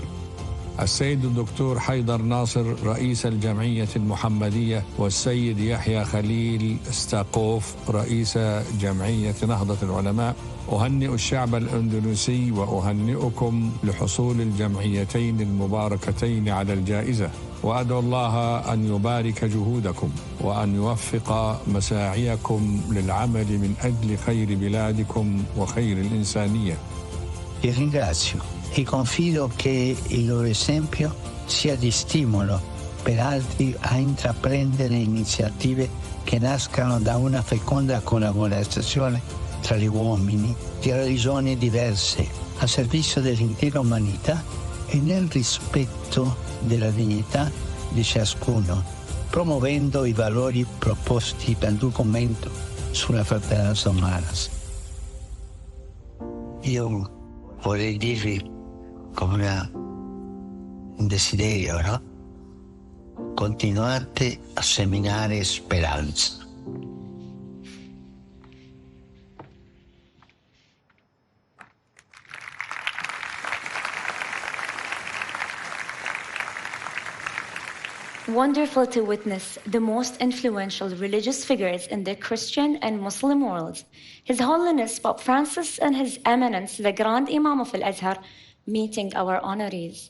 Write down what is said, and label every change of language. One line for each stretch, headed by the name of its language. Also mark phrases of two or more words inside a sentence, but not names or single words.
Arabic: السيد الدكتور حيدر ناصر رئيس الجمعية المحمدية، والسيد يحيى خليل ستاقوف رئيس جمعية نهضة العلماء، أهنئ الشعب الأندونيسي وأهنئكم لحصول الجمعيتين المباركتين على الجائزة، وأدعو الله أن يبارك جهودكم وأن يوفق مساعيكم للعمل من أجل خير بلادكم وخير الإنسانية.
Italian: Ti ringrazio e confido che il loro esempio sia di stimolo per altri a intraprendere iniziative che nascano da una feconda collaborazione tra gli uomini di religioni diverse a servizio dell'intera umanità e nel rispetto della dignità di ciascuno, promuovendo i valori proposti dal documento sulla fratellanza umana. Io vorrei dirvi come un desiderio, no? Continuate a seminare speranza.
English: Wonderful to witness the most influential religious figures in the Christian and Muslim worlds, His Holiness Pope Francis and His Eminence, the Grand Imam of Al-Azhar, meeting our honorees.